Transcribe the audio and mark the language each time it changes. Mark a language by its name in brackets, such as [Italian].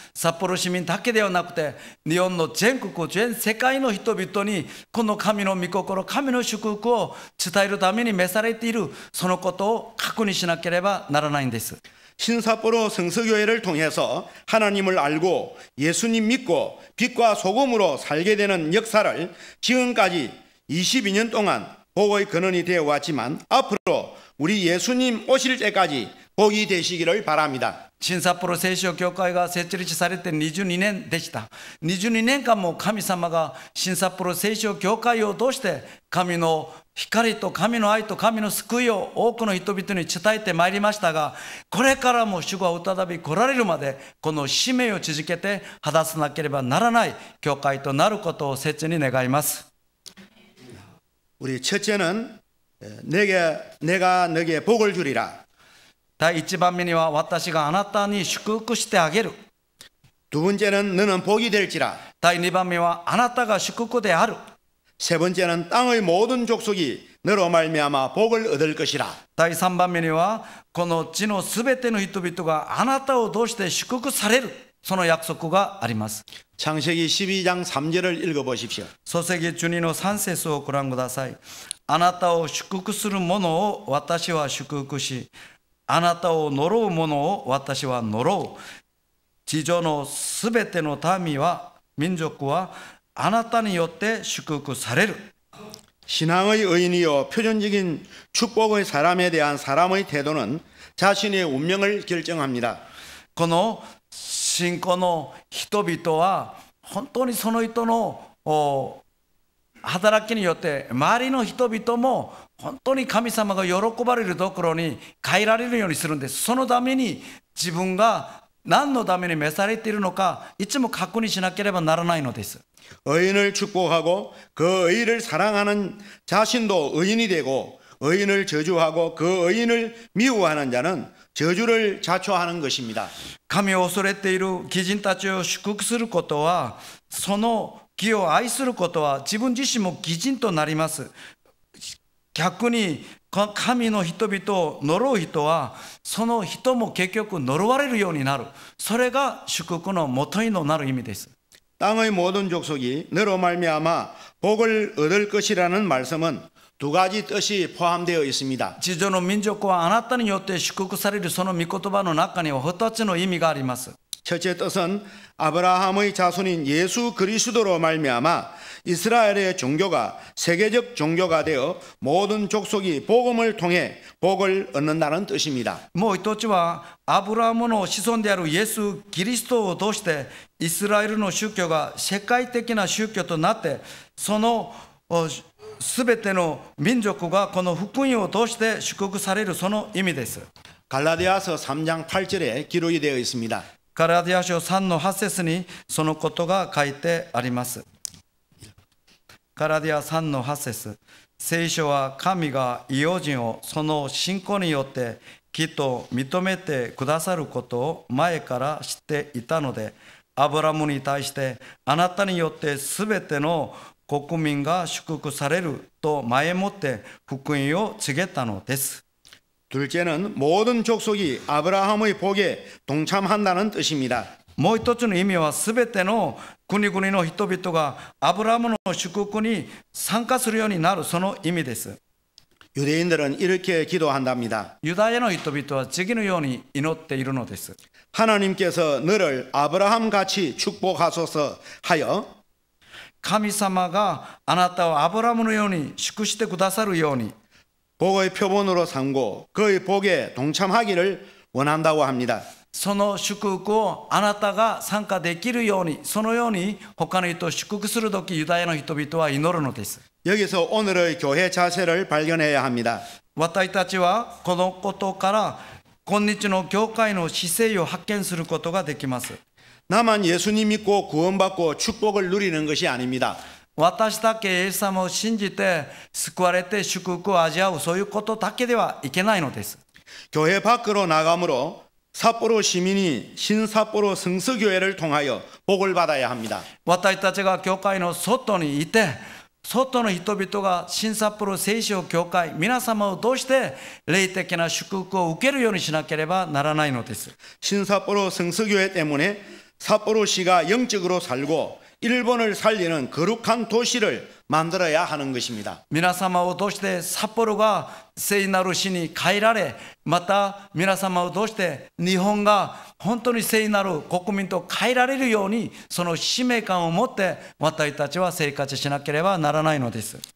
[Japanese] 札幌市民だけではなくて、日本の全国、全世界の人々にこの神の御心、神の祝福を伝えるために召されている、そのことを確認しなければならないんです。 [Korean] 신삿포로 성서교회를 통해서 하나님을 알고 예수님 믿고 빛과 소금으로 살게 되는 역사를 지금까지 22년 동안 복의 근원이 되어 왔지만 앞으로 우리 예수님 오실 때까지 복이 되시기를 바랍니다. [Japanese] 新札幌聖書教会が設立されて22年でした。 22年間も神様が新札幌聖書教会を通して神の光と神の愛と神の救いを多くの人々に伝えてまいりましたが、これからも主が再び来られるまでこの使命を続けて果たさなければならない教会となることを切に願います。 [Korean] 우리 첫째는 내가 너에게 복을 주리라. [Japanese] 第1番目には私があなたに祝福してあげる。 [Korean] 두 번째는 너는 복이 될지라. [Japanese] 第2番目はあなたが祝福である。 [Korean] 세 번째는 땅의 모든 족속이 너로 말미암아 복을 얻을 것이라. [Japanese] 第3番目にはこの地のすべての人々があなたを通して祝福される、その約束があります。 [Korean] 창세기 12장 3절을 읽어보십시오. [Japanese] 創世記12の3節をご覧ください。あなたを祝福する者を私は祝福し、あなたを呪う者を私は呪う。地上のすべての民は、民族はあなたによって祝福される。 [Korean] 신앙의 의인이요 표준적인 축복의 사람에 대한 사람의 태도는 자신의 운명을 결정합니다. [Japanese] この信仰の人々は本当にその人の働きによって周りの人々も本当に神様が喜ばれるところに変えられるようにするんです。そのために自分が何のために召されているのかいつも確認しなければならないのです。 [Korean] 의인을 축복하고 그 의인을 사랑하는 자신도 의인이 되고 의인을 저주하고 그 의인을 미워하는 자는 저주를 자초하는 것입니다. [Japanese] 神を恐れている義人たちを祝福することは、その義を愛することは自分自身も義人となります。逆に神の人々を呪う人はその人も結局呪われるようになる。それが祝福の元になる意味です。 [Korean] 땅의 모든 족속이 너로 말미암아 복을 얻을 것이라는 말씀은 두 가지 뜻이 포함되어 있습니다. [Japanese] 地上の民族はあなたによって祝福される、その御言葉の中には2つの意味があります。 [Korean] 첫째 뜻은 아브라함의 자손인 예수 그리스도로 말미암아 이스라엘의 종교가 세계적 종교가 되어 모든 족속이 복음을 통해 복을 얻는다는 뜻입니다. [Japanese] もう一つはアブラハムの子孫であるイエス・キリストを通してイスラエルの宗教が世界的な宗教となって、そのすべての民族がこの福音を通して祝福される、その意味です。 [Korean] 갈라디아서 3장 8절에 기록이 되어 있습니다. [Japanese] ガラティア書3の8節にそのことが書いてあります。ガラティア3の8節、聖書は神が異邦人をその信仰によってきっと認めてくださることを前から知っていたので、アブラムに対してあなたによってすべての国民が祝福されると前もって福音を告げたのです。 [Korean] 둘째는 모든 족속이 아브라함의 복에 동참한다는 뜻입니다. [Japanese] もう一つの意味は、すべての国々の人々がアブラハムの祝福に参加するようになる、その意味です。 [Korean] 유대인들은 이렇게 기도한답니다. [Japanese] ユダヤの人々は次のように祈っているのです。 [Korean] 하나님께서 너를 아브라함 같이 축복하소서 하여 [Japanese] 神様があなたをアブラハムのように祝してくださるように、 [Korean] 복의 표본으로 삼고 그의 복에 동참하기를 원한다고 합니다. [Japanese] その祝福をあなたが参加できるように、そのように他の人を祝福するとき、ユダヤの人々は祈るのです。 [Korean] 여기서 오늘의 교회 자세를 발견해야 합니다. [Japanese] 私たちはこのことから今日の教会の姿勢を発見することができます。 [Korean] 나만 예수님 믿고 구원받고 축복을 누리는 것이 아닙니다. [Japanese] 私だけイエス様を信じて救われて祝福を味わう、そういうことだけではいけないのです。 [Korean] 교회 밖으로 나가므로 삿포로 시민이 신삿포로 성서교회를 통하여 복을 받아야 합니다. [Japanese] 私たちが教会の外にいて、外の人々が新札幌聖書教会皆様を通して霊的な祝福を受けるようにしなければならないのです。 [Korean] 신삿포로 성서교회 때문에 삿포로시가 영적으로 살고 일본을 살리는 거룩한 도시를 만들어야 하는 것입니다. [Japanese] 皆様を通して札幌が聖なる市に変えられ、また皆様を通して日本が本当に聖なる国民と変えられるように、その使命感を持って私たちは生活しなければならないのです。